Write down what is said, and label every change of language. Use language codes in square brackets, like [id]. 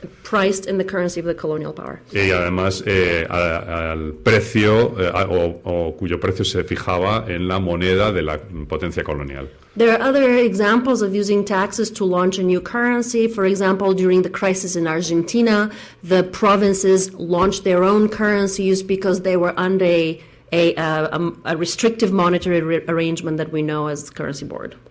[en] Priced in the currency of the colonial power. [es] Y además al precio o cuyo precio se fijaba en la moneda de la potencia colonial. [en] There are other examples of using taxes to launch a new currency. For example, during the crisis in Argentina, the provinces launched their own currencies because they were under a restrictive monetary arrangement that we know as the currency board.